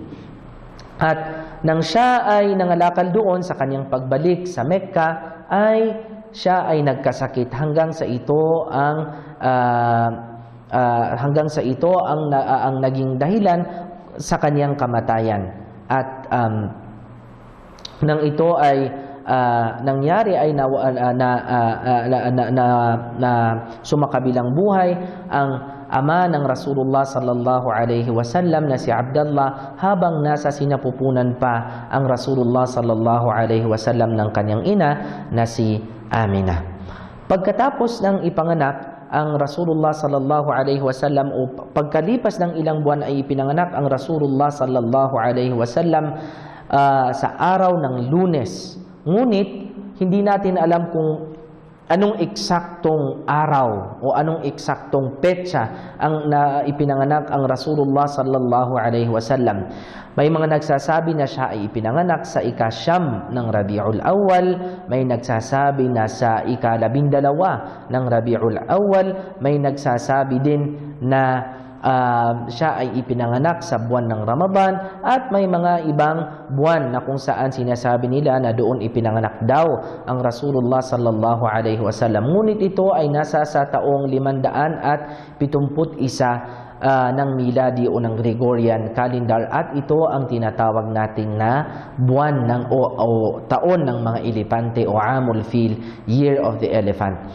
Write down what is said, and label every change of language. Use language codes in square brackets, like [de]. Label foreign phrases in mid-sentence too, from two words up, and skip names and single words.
[tl] At nang siya ay nangalakal doon, sa kanyang pagbalik sa Mecca ay siya ay nagkasakit hanggang sa ito ang naging dahilan sa kanyang kamatayan. At nang ito ay nangyari ay sumakabilang buhay ang ama ng Rasulullah [ar] صلى الله عليه وسلم [tl] na si Abdullah, habang nasa sinapupunan pa ang Rasulullah [ar] صلى الله عليه وسلم [tl] ng kanyang ina na si Amina. Pagkatapos ng ipanganak ang Rasulullah [ar] صلى الله عليه وسلم [tl] o pagkalipas ng ilang buwan ay ipinanganak ang Rasulullah [ar] صلى الله عليه وسلم [tl] sa araw ng Lunes. Ngunit hindi natin alam kung anong eksaktong araw o anong eksaktong petsa ang ipinanganak ang Rasulullah [ar] صلى الله عليه وسلم. [tl] May mga nagsasabi na siya ay ipinanganak sa ika-10 ng Rabiul Awwal, may nagsasabi na sa ika-12 ng Rabiul Awwal, may nagsasabi din na siya ay ipinanganak sa buwan ng Ramadan, at may mga ibang buwan na kung saan sinasabi nila na doon ipinanganak daw ang Rasulullah [ar] صلى الله عليه وسلم. [tl] Ngunit ito ay nasa sa taong 571 ng miladi o ng [en] Gregorian calendar, [tl] at ito ang tinatawag nating na buwan ng o taon ng mga elepante o [ar] عام الفيل, [en] Year of the Elephant.